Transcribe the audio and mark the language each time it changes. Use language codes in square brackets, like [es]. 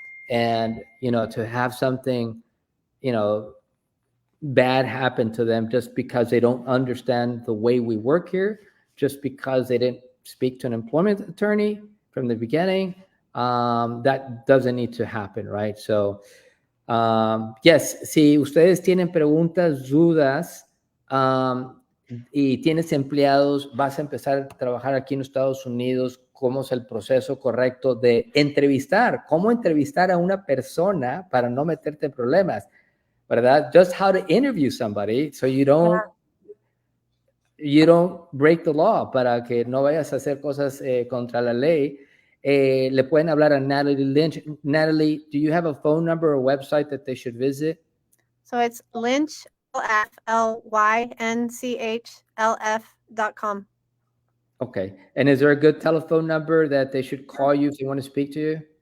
[en] And to have something bad happen to them just because they don't understand the way we work here, just because they didn't speak to an employment attorney from the beginning, that doesn't need to happen, right? So yes, [es] si ustedes tienen preguntas, dudas, y tienes empleados, vas a empezar a trabajar aquí en Estados Unidos, cómo es el proceso correcto de entrevistar, cómo entrevistar a una persona para no meterte en problemas, ¿verdad? [en] Just how to interview somebody so you don't break the law, [es] para que no vayas a hacer cosas contra la ley. Le pueden hablar a Natalie Lynch. [en] Natalie, do you have a phone number or website that they should visit? So it's Lynch, LYNCHLF.com. Okay. And is there a good telephone number that they should call you if they want to speak to you?